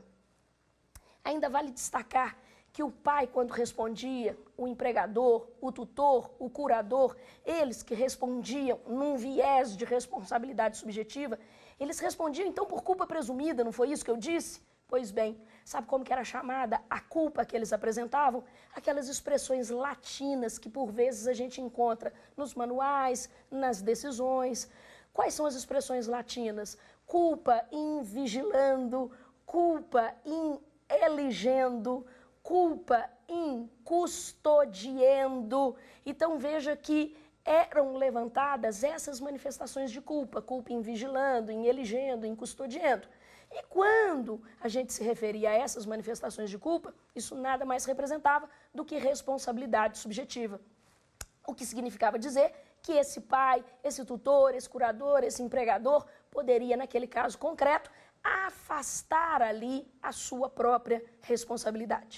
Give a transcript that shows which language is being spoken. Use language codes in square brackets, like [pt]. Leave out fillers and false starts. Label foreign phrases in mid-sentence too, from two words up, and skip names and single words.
[pt] Ainda vale destacar que o pai, quando respondia, o empregador, o tutor, o curador, eles que respondiam num viés de responsabilidade subjetiva, eles respondiam então por culpa presumida, não foi isso que eu disse? Pois bem, sabe como que era chamada a culpa que eles apresentavam? Aquelas expressões latinas que por vezes a gente encontra nos manuais, nas decisões. Quais são as expressões latinas? [la] Culpa in vigilando, culpa in eligendo, culpa in custodiendo. [pt] Então veja que eram levantadas essas manifestações de culpa, [la] culpa em vigilando, em eligendo, em custodiando. [pt] E quando a gente se referia a essas manifestações de culpa, isso nada mais representava do que responsabilidade subjetiva. O que significava dizer que esse pai, esse tutor, esse curador, esse empregador poderia, naquele caso concreto, afastar ali a sua própria responsabilidade.